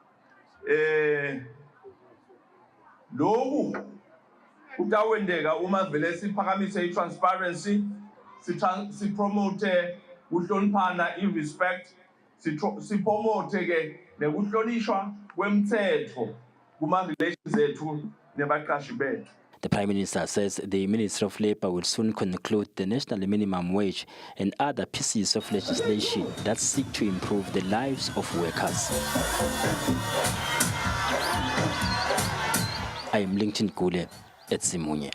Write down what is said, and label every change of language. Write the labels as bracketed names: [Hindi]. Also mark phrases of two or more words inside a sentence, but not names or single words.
[Zulu] Lokhu kutawendeka uma vele siphakamise i-transparency, sipromote ukuhloniphana, i-respect, sipromote ke nekuhlonishwa kwemthetho kuma-relations ethu nebaqashi bethu. [English] The Prime Minister says the Ministry of Labour will soon conclude the national minimum wage and other pieces of legislation that seek to improve the lives of workers. I am Lincoln Gule at Simunye.